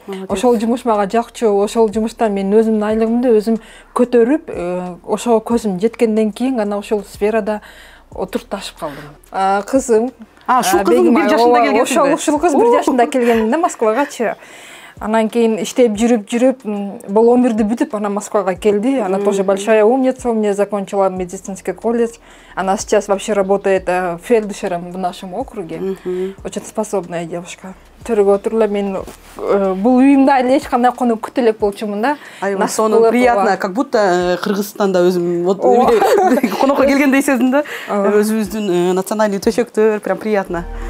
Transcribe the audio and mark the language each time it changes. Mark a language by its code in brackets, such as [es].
[ky] Ошол жумуш мага жакчу, ошол жумуштан мен өзүмдүн айлыгымды өзүм көтөрүп, ошого көзүм жеткенден кийин гана ошол сферада отурташып калдым. Кызым, ушул кызым 1 жашында келгенсиң. Ошол кыз 1 жашында келгенмин да Москвагачы. Анан кийин иштеп жүрүп, бул 11-ди бүтүп, ана Москвага келди. [ru] Она тоже большая умница, у меня закончила медицинский колледж. Она сейчас вообще работает фельдшером в нашем округе. Очень способная девушка. [ky] Төрөгө отурула мен бул үйүмдө эле эч кандай конок күтө элек болчумун да. Аябай сонун, [ru] приятно, как будто [ky] Кыргызстанда өзүм конокко келгендей сездим да. Өзүбүздүн национальный төшөктөр, [ru] прям приятно.